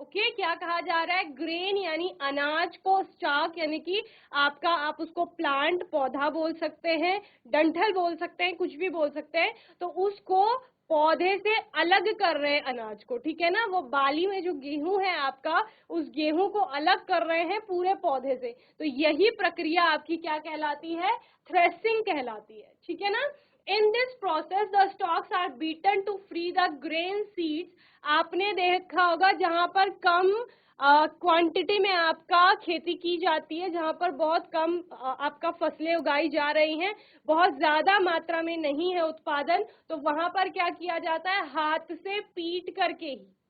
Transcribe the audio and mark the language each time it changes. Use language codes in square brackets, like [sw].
[hi] Okay, क्या कहा जा रहा है, ग्रेन यानी अनाज को, स्टॉक यानी कि आपका, आप उसको प्लांट, पौधा बोल सकते हैं, डंठल बोल सकते हैं, कुछ भी बोल सकते हैं, तो उसको पौधे से अलग कर रहे हैं अनाज को, ठीक है ना। वो बाली में जो गेहूं है आपका, उस गेहूं को अलग कर रहे हैं पूरे पौधे से, तो यही प्रक्रिया आपकी क्या कहलाती है, थ्रेसिंग कहलाती है, ठीक है ना। [en] In this process, the stalks are beaten to free the grain seeds. [hi] आपने देखा होगा जहां पर कम क्वांटिटी में आपका खेती की जाती है, जहां पर बहुत कम आपका फसलें उगाई जा रही हैं, बहुत ज्यादा मात्रा में नहीं है उत्पादन, तो वहां पर क्या किया जाता है, हाथ से पीट करके ही।